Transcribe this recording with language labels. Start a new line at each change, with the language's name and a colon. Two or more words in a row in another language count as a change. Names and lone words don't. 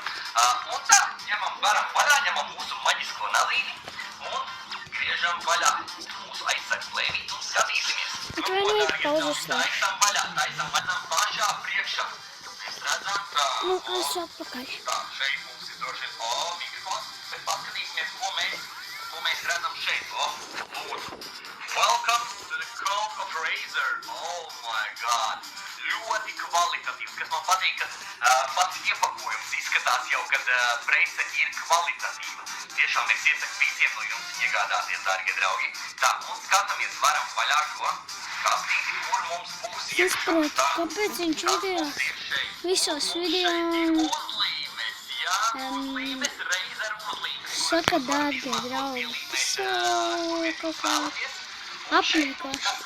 Latvian: Un tā, varam vaļā, ņemam mūsu maģisko nalīni un griežam vaļā mūsu aizsargu plēnīti un skatīsimies. Taisam vaļā pašā priekšā. Mēs redzam, ka... Es atpakaļ. Tā, šeit mums ir droši vien mikrofons, bet paskatīsimies, ko mēs redzam šeit. Lūdzu.
English: Welcome to the Code of Razer. Oh my god.
Latvian: Ļoti kvalitatīvs, kas man patīk, ka pats iepakojums izskatās jau, kad prece ir kvalitatīva. Tiešām es iesaku visiem no jums iegādāties, dārgie draugi. Tā, un skatāmies varam vaļā šo kastīti, kur mums būs iekšā. Kāpēc viņš video visos video saka, dārgie draugi, tas kaut kā apmīkoši.